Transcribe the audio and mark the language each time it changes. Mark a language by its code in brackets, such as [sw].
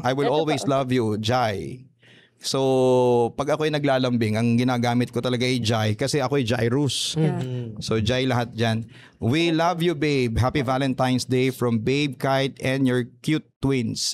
[en] I will always love you, Jai. [tl] So, pag ako'y naglalambing, ang ginagamit ko talaga ay Jai kasi ako'y Jairus. [en] So, Jai [tl] lahat dyan. [en] We love you, babe. Happy Valentine's Day from Babe, Kite, and your cute twins.